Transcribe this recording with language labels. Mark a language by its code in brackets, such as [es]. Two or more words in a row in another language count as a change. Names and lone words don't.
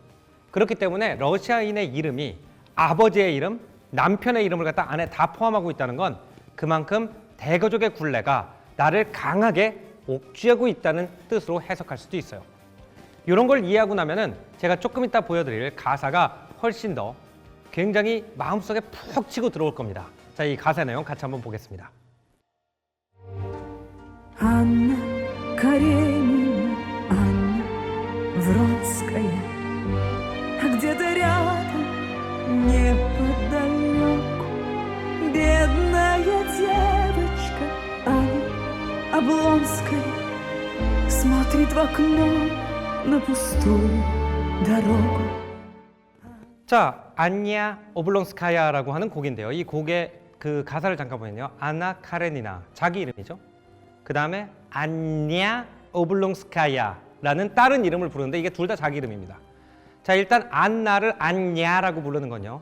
[ko] 그렇기 때문에 러시아인의 이름이 아버지의 이름, 남편의 이름을 갖다 안에 다 포함하고 있다는 건 그만큼 대가족의 굴레가 나를 강하게 옥죄고 있다는 뜻으로 해석할 수도 있어요. 이런 걸 이해하고 나면은 제가 조금 이따 보여드릴 가사가 훨씬 더 굉장히 마음속에 푹 치고 들어올 겁니다. 자, 이 가사 내용 같이 한번 보겠습니다. [ru] Анна Каренина, Анна Вронская, где-то рядом, неподалеку, бедная девочка Аня Облонская смотрит в окно на пустую дорогу. [ko] 자, 안냐 오블롱스카야라고 하는 곡인데요. 이 곡의 그 가사를 잠깐 보면요. 아나 카레니나, 자기 이름이죠. 그 다음에 안냐 오블롱스카야라는 다른 이름을 부르는데 이게 둘 다 자기 이름입니다. 자, 일단 안나를 안냐라고 부르는 건요.